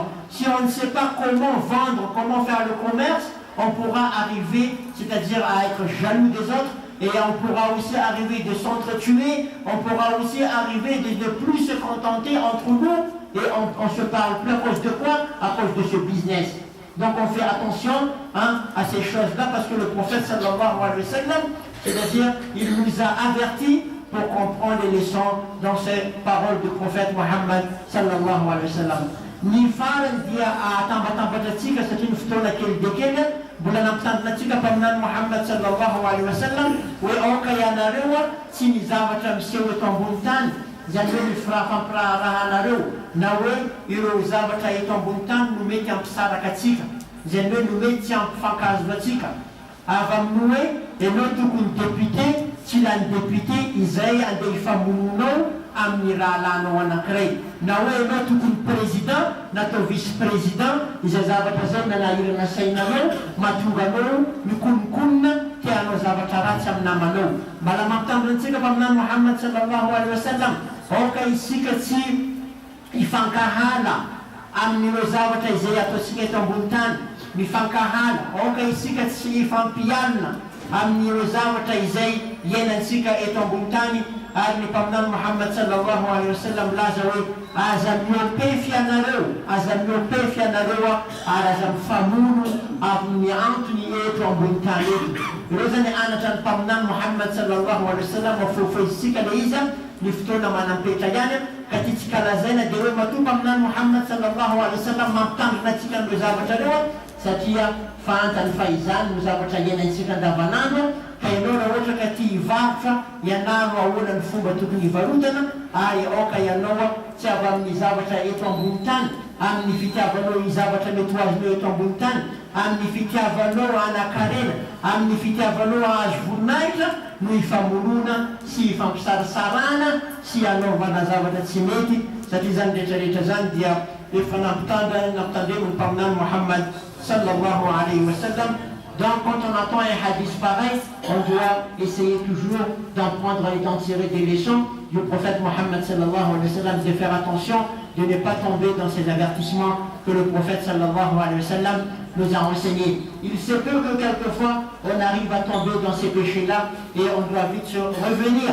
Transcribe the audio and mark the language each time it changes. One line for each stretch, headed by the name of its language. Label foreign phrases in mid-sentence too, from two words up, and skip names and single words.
French: Si on ne sait pas comment vendre, comment faire le commerce, on pourra arriver, c'est-à-dire à être jaloux des autres, et on pourra aussi arriver de s'entretuer, on pourra aussi arriver de ne plus se contenter entre nous, et on se parle plus à cause de quoi? À cause de ce business. Donc on fait attention à ces choses-là, parce que le prophète
Arabic: صلى الله عليه وسلم,
French: c'est-à-dire il nous a avertis pour comprendre les leçons dans ces paroles du prophète Muhammad
Arabic: صلى الله عليه وسلم.
Malagasy: Ni faran dia atamba-tambatatsika satria ny fotoana kely dia kely mbola nampitandinatsika paminany Muhammad
Arabic: صلى الله عليه وسلم
Malagasy: hoe aoka ianareo tsy ny zavatra miseho eto ambony tany, izany hoe ny fampiraharahanareo na hoe ireo zavatra eto ambony tany no mety hampisaraka atsika, izany hoe no mety tsy hampifankazo atsika. Avy amin'ny hoe ianao tokony député, tsy lany député izay andeha hifamononao amin'ny rahalanao anankiray, na hoe ianao tokony président natao vice-président, izay zavatra zay nanahirana sainareo mahatonga anao mikonikonina tianao zavatra ratsy amin'ny namanao. Mbala mampitandrinatsika paminany Muhammad
Arabic: صلى الله عليه وسلم,
Malagasy: aoka isika tsy hifankahala amin'ny ireo zavatra izay ataontsika eto ambony tany mifankahala oka isika tsy ifampialina amin'ny ireo zavatra izay iainantsika eto ambony tany ary ny mpaminany Muhammad
Arabic: صلى الله عليه وسلم
Malagasy: laza hoe aza miopefy anareo ary aza mifamono amin'ny antony eto ambony tany eto. Ireo zany anatra ny mpaminany Muhammad
Arabic: صلى الله عليه وسلم
Malagasy: afofoizitsika le izy ny fotoana manampetra ihany ka tiatsika lazaina dia hoe matoa mpaminany Muhammad sallallahu
Arabic: عليه وسلم
Malagasy: mampitandrina atsika amin'ireo zavatra reo satria fantany fa izany no zavatra iainantsika andavanandro ka ianao raha ohatra ka tia hivarotra ianaro ahoana ny fomba tokony hivarotana ary aoka ianao tsy avy amin'ny zavatra eto ambony tany amin'ny fitiavanao ny zavatra mety ho azonao eto ambony tany amin'ny fitiavanao anakarena amin'ny fitiavanao azo voninahitra no hifamonona sy hifampisarasarana sy anaovana zavatra tsy mety satria zany rehetrarehetra zany dia efa nampitandremo ny mpaminany Muhammad
Arabic: صلى الله عليه وسلم.
French: Donc quand on entend un hadith pareil, on doit essayer toujours d'en prendre et d'en tirer des leçons du prophète Mohammed
Arabic: صلى الله عليه وسلم,
French: de faire attention de ne pas tomber dans ces avertissements que le prophète
Arabic: صلى الله عليه وسلم
French: nous a enseignés. Il se peut que quelquefois on arrive à tomber dans ces péchés-là et on doit vite se revenir.